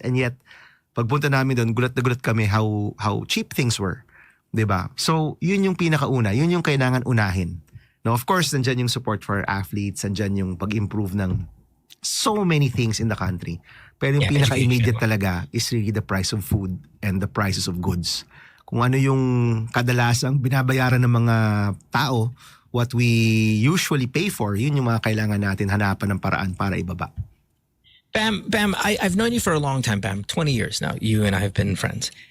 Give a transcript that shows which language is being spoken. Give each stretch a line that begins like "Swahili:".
Filipino: And yet, pagpunta namin doon, gulat na gulat kami
English: how cheap things were.
Filipino: 'Di ba? So, yun yung pinakauna. Yun yung kailangan unahin.
English: Now, of course,
Filipino: nandyan yung
English: support for athletes. Nandyan yung pag-improve ng so many things in the country.
Filipino: Pero yung pinaka-immediate talaga
English: is really the price of food and the prices of goods.
Filipino: Kung ano yung kadalasang binabayaran ng mga tao,
English: what we usually pay for,
Filipino: yun yung mga kailangan natin hanapan ng paraan para ibaba.
English: Bam, I've known you for a long time, Bam. 20 years now. You and I have been friends.